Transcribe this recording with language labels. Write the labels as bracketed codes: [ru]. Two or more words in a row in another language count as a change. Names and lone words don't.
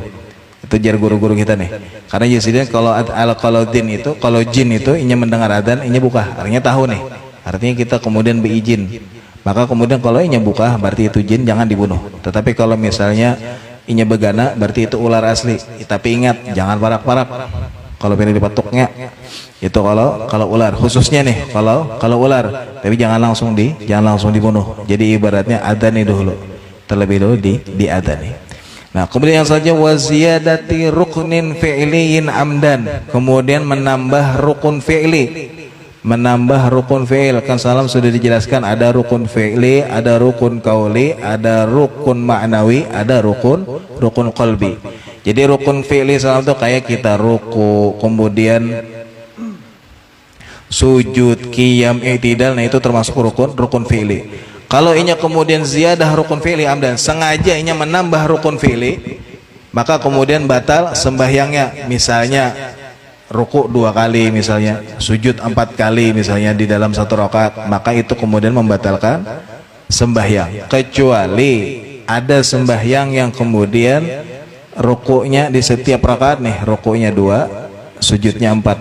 [id] Itu jar guru-guru kita nih. Karena jadi kalau jin itu inya mendengar adzan, inya buka, artinya tahu nih. Artinya kita kemudian beizin. Maka kemudian kalau inya buka berarti itu jin, jangan dibunuh. Tetapi kalau misalnya inya begana berarti itu ular asli. Tapi ingat jangan parak-parak. Kalau pilih dipatuknya itu kalau ular, khususnya nih kalau ular, tapi jangan langsung dibunuh. Jadi ibaratnya adzani dulu. Terlebih dulu diadzani. Nah, kemudian yang selanjutnya [ar] وزيادة ركن فعلي عمدا, [id] kemudian menambah rukun fi'li, menambah rukun fi'il. Kan salam sudah dijelaskan ada rukun fi'li, ada rukun qauli, ada rukun ma'nawi, ada rukun qalbi. Jadi rukun fi'li salam itu kayak kita ruku, kemudian sujud, qiyam, i'tidal, nah itu termasuk rukun fi'li. Kalau inya kemudian ziyadah rukun fi'li amdan, sengaja inya menambah rukun fi'li, maka kemudian batal sembahyangnya. Misalnya ruku 2 kali, misalnya sujud 4 kali misalnya di dalam 1 rakaat, maka itu kemudian membatalkan sembahyang. Kecuali ada sembahyang yang kemudian rukunya di setiap rakaat nih, rukunya 2, sujudnya 4.